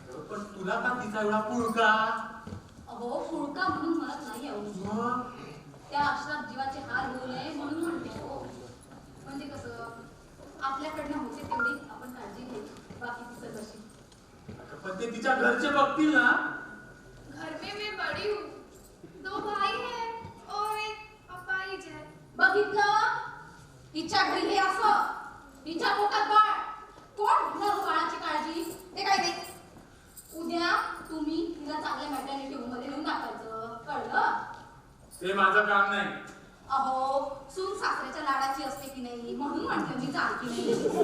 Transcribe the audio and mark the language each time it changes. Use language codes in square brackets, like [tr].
[mr] पण तुला का तिचा एवढा पुळका? अहो फुळका म्हणून म्हणत नाही अहो. त्या अश्राप जीवाचे हाल होऊ नये म्हणून म्हणते हो. म्हणजे कसं आपल्याकडनं होते तेवढी आपण काळजी घ्यायची, बाकी तिचं कशी. पण ते तिच्या घरचे बघतील ना. [hi] घर में मैं बड़ी हूँ 2 भाई हैं और एक अपाहिज है [mr] बघितलं? तिच्या घरी हे असं, तिच्या पोटात बाळ. कोण घेणार हो बाळाची काळजी? ते काय ते उद्या तुम्ही तिला चांगल्या मॅटर्निटी होम मध्ये नेऊन टाकायचं, कळलं? ते माझं काम नाही. अहो सून सासऱ्याच्या लाडाची असते की नाही म्हणून म्हटलं मी चालती नाही.